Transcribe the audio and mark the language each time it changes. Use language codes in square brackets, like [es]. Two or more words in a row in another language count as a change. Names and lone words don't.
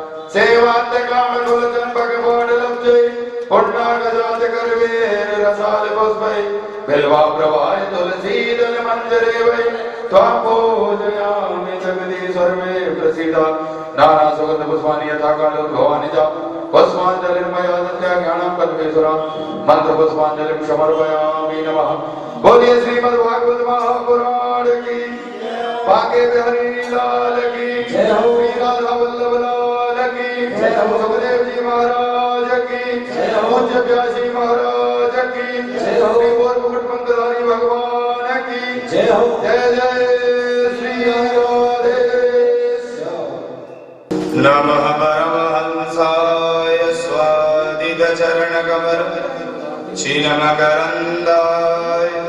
[sa] सेवान्तकामकुलचम्पकमण्डलं जय पुण्डागजात करवेर रसाल पुष्पै बिल्वा प्रवाह तुलसी दल मंजरे वै त्वां पूजयामि जगदीश्वर मे प्रसीदा नाना सुगंध पुष्पाणि यथा कालोद्भवानि च पुष्पाञ्जलिर्मया दत्त्या ज्ञानं कल्पेश्वरा मंत्र पुष्पाञ्जलिं समर्पयामि नमः। [hi] बोलिए श्रीमद्भागवत महापुराण की बांके बिहारी लाल की जय हो, श्री राधा वल्लभ लाल की जय हो, सुखदेव जी महाराज की जय हो, पूज्य व्यासी महाराज की जय हो, श्री बोध मुकुट पंकधारी भगवान की जय हो। जय जय श्री राधे [sa] नमः परमहंसाय स्वादिगचरणकमल चिन्मकरन्दाय